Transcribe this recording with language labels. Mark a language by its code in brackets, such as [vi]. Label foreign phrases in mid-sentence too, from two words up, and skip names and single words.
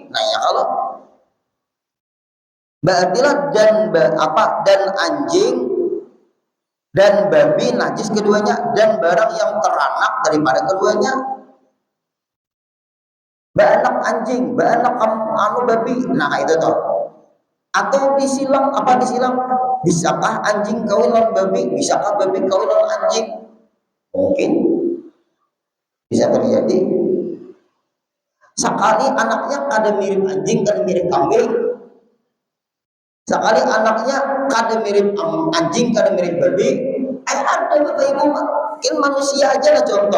[id] Nah ya kalau berartilah dan anjing dan babi najis keduanya, dan barang yang teranak daripada keduanya, beranak anjing, beranak babi. Nah itu toh. Atau disilang, apa disilang? Bisakah anjing kawin lawan babi? Bisakah babi kawin lawan anjing? Mungkin bisa terjadi. [bjn] Sekali anaknya kada mirip anjing, kada mirip kambing. Sekali anaknya kada mirip anjing, kada mirip babi. [id] Ada Bapak Ibu, mungkin manusia aja lah contoh.